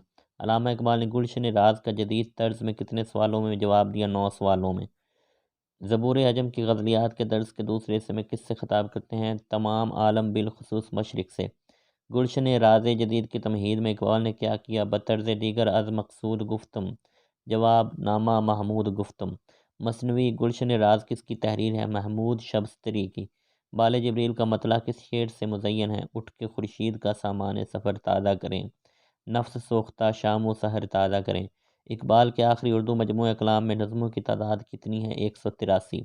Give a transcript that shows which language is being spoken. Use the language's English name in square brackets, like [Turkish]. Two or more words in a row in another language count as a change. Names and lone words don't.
[Urdu] علامہ اقبال نے گلشن راز کا جدید طرز میں کتنے سوالوں میں جواب دیا؟ 9 سوالوں میں۔ زبور عجم کی غزلیات کے درس کے دوسرے حصے میں کس سے خطاب کرتے ہیں؟ تمام عالم بالخصوص مشرق سے۔ گلشن راز جدید کی تمہید میں اقبال نے کیا کیا؟ [Persian] بطرز دیگر از مقصود گفتم، جواب نامہ محمود گفتم۔ [Urdu] مثنوی گلشن راز کس کی تحریر ہے؟ محمود شبستری کی۔ بال جبریل کا مطلع کس شعر سے مزین ہے؟ اٹھ کے خورشید کا سامان سفر تازہ کریں، نفس سوختہ شام و سحر تازہ کریں۔ اقبال کے آخری اردو مجموعہ کلام میں نظموں کی تعداد کتنی ہے؟ 183۔